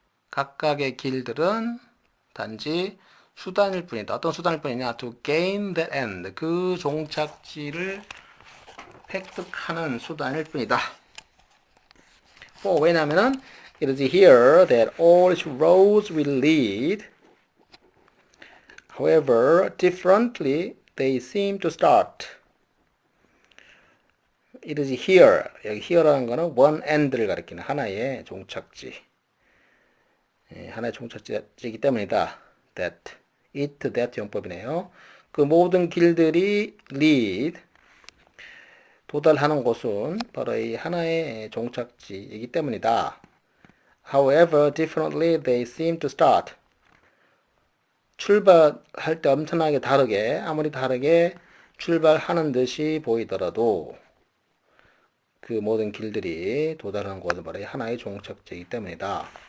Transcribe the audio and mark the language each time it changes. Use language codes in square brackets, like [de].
[ko] 각각의 길들은 단지 수단일 뿐이다. 어떤 수단일 뿐이냐? [en] To gain that end. [ko] 그 종착지를 획득하는 수단일 뿐이다. [en] 왜냐하면은 it is here that all its roads will lead. However, differently they seem to start. It is here. [ko] 여기 here라는 거는 one end를 가리키는 하나의 종착지. 하나의 종착지이기 때문이다. [en] That. [ko] it, that 용법이네요. 그 모든 길들이 lead. 도달하는 곳은 바로 이 하나의 종착지이기 때문이다. [en] However, differently they seem to start. [ko] 출발할 때 엄청나게 다르게, 아무리 다르게 출발하는 듯이 보이더라도 그 모든 길들이 도달하는 곳은 바로 하나의 종착지이기 때문이다.